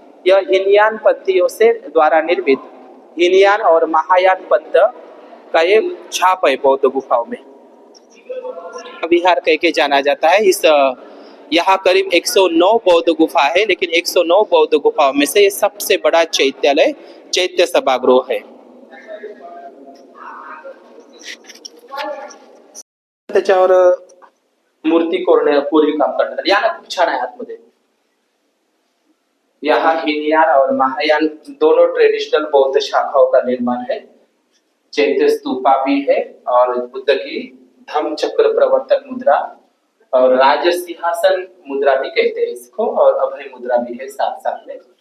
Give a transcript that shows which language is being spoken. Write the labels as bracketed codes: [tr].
[hi] यह हीनयान पंथियों से द्वारा निर्मित हीनयान और महायान पंथ का एक छाप है बौद्ध गुफाओं में। विहार कह के जाना जाता है। इस यहाँ करीब 109 बौद्ध गुफा है लेकिन 109 बौद्ध गुफाओं में से ये सबसे बड़ा चैत्यालय चैत्य सभागृह है। [mr] त्याच्यावर मूर्ती कोरीव काम करतात। या ना खूप छान आहे आतमध्ये। [hi] यहाँ हीनयान और महायान दोनों ट्रेडिशनल बौद्ध शाखाओं का निर्माण है। चैत्य स्तूपा भी है और बुद्ध की धम्म चक्र प्रवर्तन मुद्रा और राज सिंहासन मुद्रा भी कहते हैं इसको और अभय मुद्रा भी है साथ साथ में।